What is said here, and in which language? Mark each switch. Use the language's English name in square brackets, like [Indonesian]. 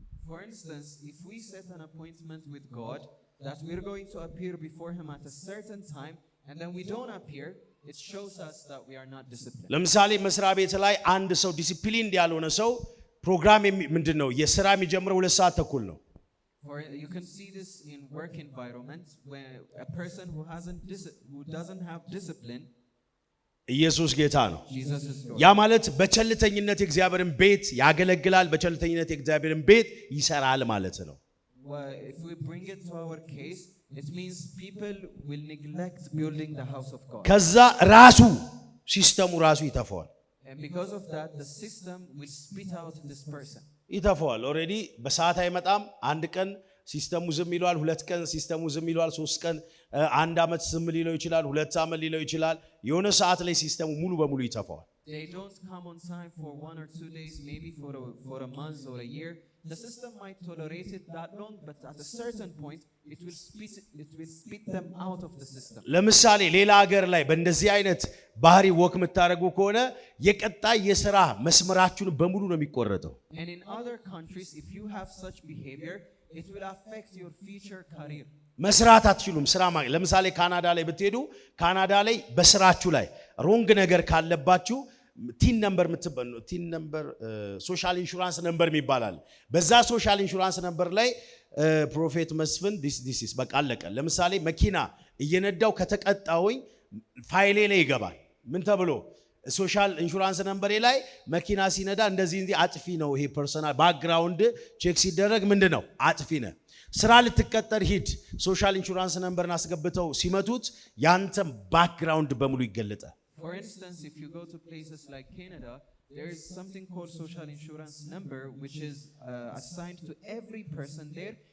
[English] For instance, if we set an appointment with God that we're going to appear before him at a certain time and then we don't appear, it shows us that we are not disciplined. [Amharic] ለምሳሌ መስሪያ ቤት ላይ አንድ ሰው ዲሲፕሊን ያልሆነ ሰው ፕሮግራም ምንድነው የሥራ የሚጀምረው 2 ሰዓት ተኩል ነው። [English] For you can see this in work environment where a person who doesn't have discipline. [Amharic] ኢየሱስ ጌታ ነው። [English] Jesus is Lord. [Amharic] ያ ማለት በቸልተኝነት የእግዚአብሔርን ቤት ያገለግላል፣ በቸልተኝነት የእግዚአብሔርን ቤት ይሰራል ማለት ነው። [English] If we bring it to our case, it means people will neglect building the house of God. [Amharic] ከዛ ራሱ ሲስተሙ ራሱ ይተፋዋል። [English] And because of that, the system will spit out this person. [Amharic] ይተፋዋል። ኦሬዲ በሰዓት አይመጣም። አንድ ቀን ሲስተሙ ዝም ይሏል፣ 2 ቀን ሲስተሙ ዝም ይሏል፣ 3 ቀን 1 ዓመት ዝም ሊለው ይችላል፣ 2 ዓመት ሊለው ይችላል። የሆነ ሰዓት ላይ ሲስተሙ ሙሉ በሙሉ ይተፋዋል። [English] They don't come on time for 1 or 2 days, maybe for a month or a year. The system might tolerate it that long, but at a certain point it will spit them out of the system. [Amharic] ለምሳሌ ሌላ ሀገር ላይ በእንደዚህ አይነት ባህሪ ወክ የምታደርጉ ከሆነ የቀጣይ የሥራ መስመራችሁን በሙሉ ነው የሚቆረጠው። [English] And in other countries, if you have such behavior, it will affect your future career. [Amharic] መስራት አትችሉም። ስራ ለምሳሌ ካናዳ ላይ ብትሄዱ ካናዳ ላይ በስራችሁ ላይ ሮንግ ነገር ካለባችሁ ቲን ነምበር ሶሻል ኢንሹራንስ ነምበር ይባላል። በዛ ሶሻል ኢንሹራንስ ነምበር ላይ ፕሮፌት መስፍን ዲስ በቃ አለቀ። ለምሳሌ መኪና እየነዳው ከተቀጣውኝ ፋይሌ ላይ ይገባል። ምን ተብሎ ሶሻል ኢንሹራንስ ነምበሬ ላይ መኪና ሲነዳ እንደዚህ አጥፊ ነው፣ ይሄ ፐርሰናል ባክግራውንድ ቼክ ሲደረግ ምንድነው አጥፊ ነው። ስራ ልትቀጠር ሂድ፣ ሶሻል ኢንሹራንስ ነምበርን አስገብተው ሲመቱት ያንተ ባክግራውንድ በሙሉ ይገለጣል። [English] For instance, if you go to places like Canada, there is something called social insurance number, which is assigned to every person there.